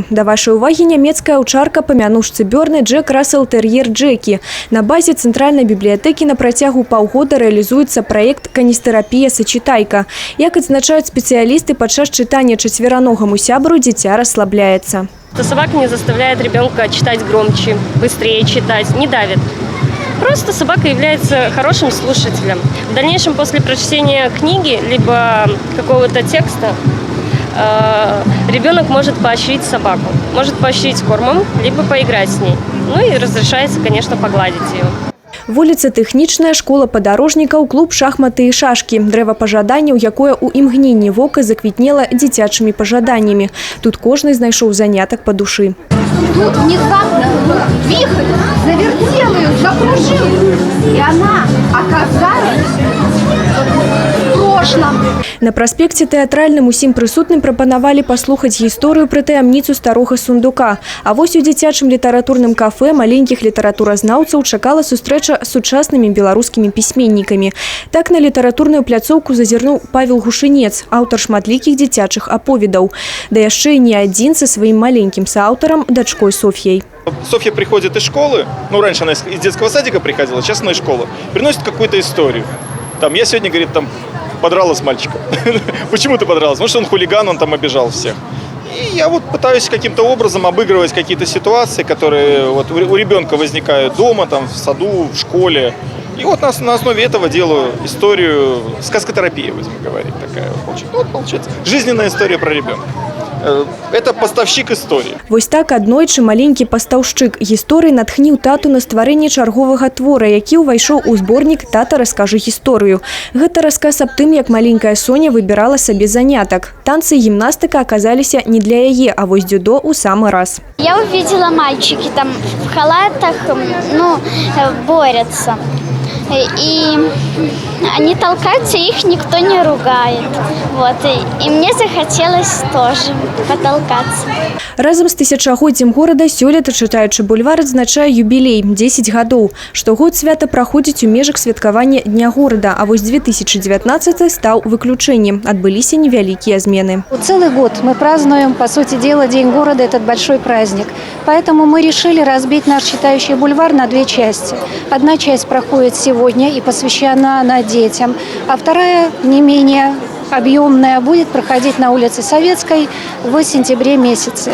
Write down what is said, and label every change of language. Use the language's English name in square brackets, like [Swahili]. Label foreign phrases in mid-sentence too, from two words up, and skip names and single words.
[Belarusian] Да вашай увагі нямецкая аўчарка па мянушцы Бёрны Джек Рассел Тэр'ер Джекі. На базе цэнтральнай бібліятэкі на працягу паўгода рэалізуецца праект «Каністэрапія сачытайка». Як адзначаюць спецыялісты, падчас чытання чацвераногаму сябру дзіця расслабляецца. [Russian] Собака не заставляет ребенка читать громче, быстрее читать, не давит. Просто собака является хорошим слушателем. В дальнейшем, после прочтения книги, либо какого-то текста, ребенок может поощрить собаку. Может поощрить кормом, либо поиграть с ней. Ну и разрешается, конечно, погладить ее. [Belarusian] Вуліца Тэхнічная, школа падарожнікаў, клуб шахматы і шашкі. Дрэва пажаданняў, якое ў імгненні вока заквітнела дзіцячымі пажаданнямі. Тут кожны знайшоў занятак па душы. [Russian] Тут внезапно вихрь завертел ее, закружил, и она оказалась в прошлом. [Belarusian] На праспекце тэатральным усім прысутным прапанавалі паслухаць гісторыю пра таямніцу старога сундука. А вось у дзіцячым літаратурным кафэ маленькіх літаратуразнаўцаў чакала сустрэча з сучаснымі беларускімі пісьменнікамі. Так на літаратурную пляцоўку зазірнуў Павел Гушынец, аўтар шматлікіх дзіцячых аповедаў. Да яшчэ і не адзін са сваім маленькім сааўтарам, дачкой Софьей. [Russian] Софья приходит из школы, ну раньше она из детского садика приходила, сейчас она из школы, приносит какую-то историю. Там, я сегодня, говорит, там подралась с мальчиком. Почему ты подралась? Потому что он хулиган, он там обижал всех. И я вот пытаюсь каким-то образом обыгрывать какие-то ситуации, которые вот у ребенка возникают дома, там, в саду, в школе. И вот на основе этого делаю историю, сказкотерапия, будем говорить, такая вот получается. Жизненная история про ребенка. Это поставщик истории. [Belarusian] Вось так аднойчы маленькі пастаўшчык гісторыі натхніў тату на стварэнне чарговага твора, які ўвайшоў у зборнік «Тата, раскажы гісторыю». Гэта расказ аб тым, як маленькая Соня выбірала сабе занятак. Танцы і гімнастыка аказаліся не для яе, а вось дзюдо ў самы раз. [Russian] Я увидела мальчики там в халатах, борются. И они толкаются, их никто не ругает. Вот. И мне захотелось тоже потолкаться. [Belarusian] Разом з тысячагоддзем горада сёлета чытаючы бульвар адзначае юбілей – 10 гадоў. Штогод свята праходзіць у межах святкавання Дня горада, а вось 2019 стаў выключэннем. Адбыліся невялікія змены. [Russian] Целый год мы празднуем, по сути дела, День города – этот большой праздник. Поэтому мы решили разбить наш читающий бульвар на две части. Одна часть проходит сегодня и посвящена она детям, а вторая, не менее объемная, будет проходить на улице Советской в сентябре месяце.